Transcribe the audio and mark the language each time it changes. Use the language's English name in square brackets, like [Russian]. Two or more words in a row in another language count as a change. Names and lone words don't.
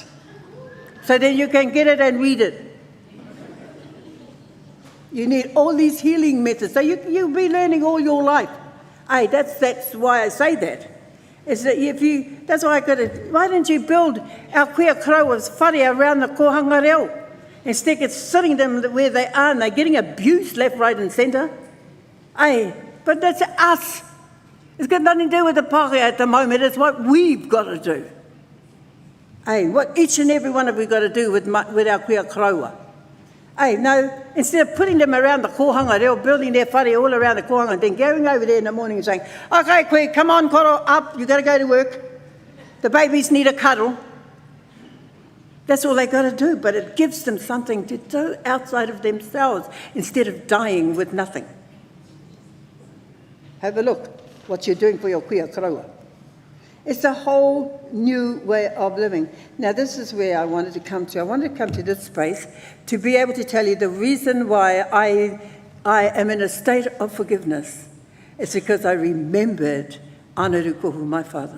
[English] So then you can get it and read it. You need all these healing methods. So you'll be learning all your life. Hey, that's why I say that. Is that that's why why didn't you build our [Māori] Kuia Kroa's [English] whare around the [Māori] kohanga reo? [English] Instead of sitting them where they are and they're getting abused left, right and centre. Hey, but that's us. It's got nothing to do with the Pākehā at the moment. It's what we've got to do. Hey, what each and every one of we've got to do with our [Māori] Kuia Kroa. [English] Hey, no, instead of putting them around the kohanga, they're building their whare all around the kohanga and then going over there in the morning and saying, okay, Koe, come on, koro, up, you've got to go to work. The babies need a cuddle. That's all they've got to do, but it gives them something to do outside of themselves instead of dying with nothing. Have a look. what you're doing for your [Māori] kuia karaua. [English] It's a whole new way of living. Now, this is where I wanted to come to. I wanted to come to this space to be able to tell you the reason why I am in a state of forgiveness. It's because I remembered Anarukohu, my father.